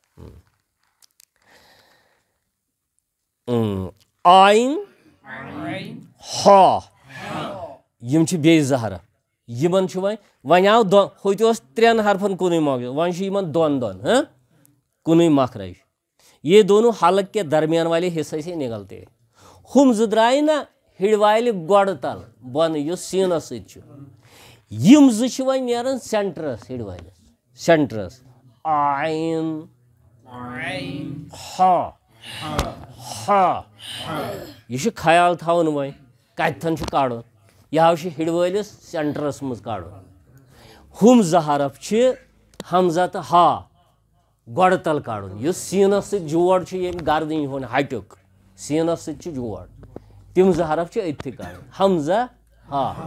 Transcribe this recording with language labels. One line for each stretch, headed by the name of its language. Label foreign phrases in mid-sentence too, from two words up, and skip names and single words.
Kashmiri: آیِن ہا یِم چھِ بیٚیہِ 2 حرف یِمن چھُ وۄنۍ آو ہوٚتہِ اوس 3 حرفن کُنُے مخرج وۄنۍ چھُ یِمن 2 کُنُے مخرج
Urdu: یہ دونوں حلق کے درمیان والے حصے سے نکلتے
Kashmiri: ہُم 2 درٛایہِ نہ ہِڑ والہِ گۄڈٕ تل بۄنہٕ یُس سیٖنس سۭتۍ چھُ یِم 2 چھِ وۄنۍ نیران سینٹرس ہِڑ والِس سینٹرس آیِن ہا یہِ چھُ خیال تھاوُن وۄنۍ کتٮ۪تھن چھُ کڑُن یہِ حظ چھُ ہِڑ وٲلِس سینٹرس منٛز کڑُن ہُم 2 حرف چھِ حمزہ تہٕ ہا گۄڈٕ تل کڑُن یُس سیٖنس سۭتۍ جوڑ چھُ ییٚمہِ گردنہِ ہُنٛد ہٹیُک سیٖنس سۭتۍ چھُ جوڑ تِم 2 حرف چھِ أتھی کڑٕنۍ حمزہ ہا